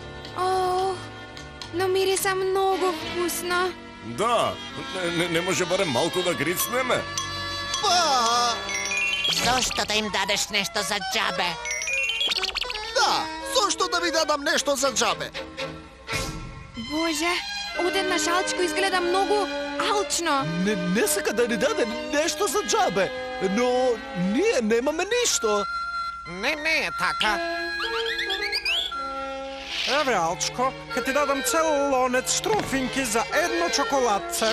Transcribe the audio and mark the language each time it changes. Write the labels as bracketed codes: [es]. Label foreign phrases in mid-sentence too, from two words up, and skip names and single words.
[mk] No mirisa mnogo vkusno. Da, ne može barem malko da gricneme? Pa... Zašto da im dadeš nešto za džabe? Da, zašto da mi dadam nešto za džabe? Боже, одеднаш Алчко изгледа много алчно. Не сака да ни даде нещо за джабе, но ние немаме нищо. Не е така. Еве, Алчко, ке ти дадам цел лонец штрумфинки за едно чоколадце.